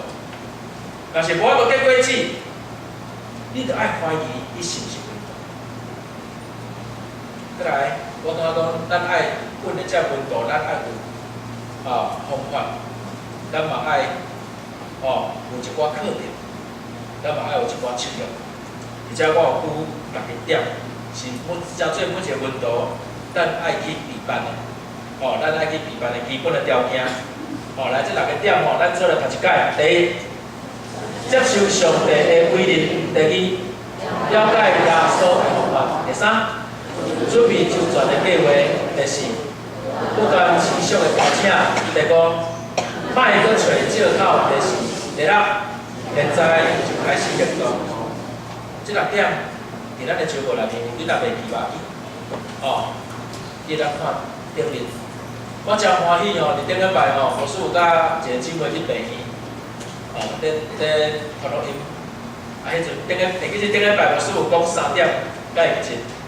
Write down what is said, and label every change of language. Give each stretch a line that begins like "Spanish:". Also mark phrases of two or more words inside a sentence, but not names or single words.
Min Nan Chinese: 若是无法度结果子，你着爱怀疑你是毋是运动。再来，我感觉讲，咱爱稳的遮运动，咱爱有方法，咱嘛爱有一寡课程，咱嘛爱有一寡策略。而且我有举6个点，是真做每一个运动，咱爱去备办的。咱爱去备办的基本的条件。来这6个点咱做来读一解。第一，接受上帝的规律；第二，了解耶稣的方法；第三，准备周全的计划；第四，不甘持续的邀请；第五，莫搁找借口；第六，现在就开始行动。这6点伫咱的招募内面，你若袂记吧？你来看顶面。我真欢喜伫顶礼拜牧师有甲一个姊妹去病院，咧传录音。迄阵其实顶礼拜牧师有讲3点，甲会记。